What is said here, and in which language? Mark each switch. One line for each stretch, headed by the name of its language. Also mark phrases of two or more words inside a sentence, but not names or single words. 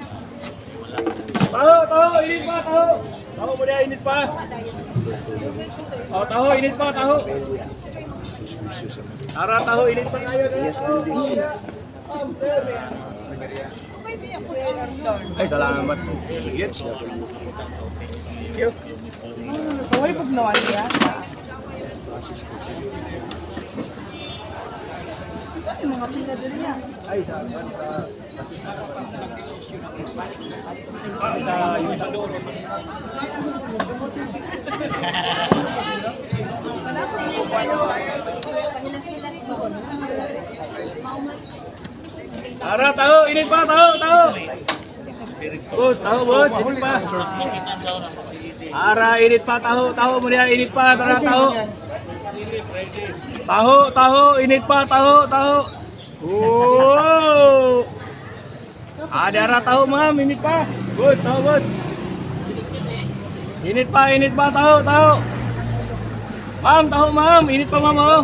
Hiligaynon: Taho, init pa, taho. Taho mo na, init pa. Oh, taho, init pa, taho. Tara, taho, init pa kayo. Ay, salamat. Sige.
English: Thank you.
Hiligaynon: Kaway pag nawan niya. Ay, mga pila din niya. Ay, sa imitador. Tara, taho, init pa, taho. Boss, init pa. Tara, init pa, taho mo niya, init pa, tara, taho. Taho, init pa, taho. Oh! Dara taho ma'am, init pa. Boss, taho boss. Init pa, taho. Ma'am, taho ma'am, init pa ma'am oh.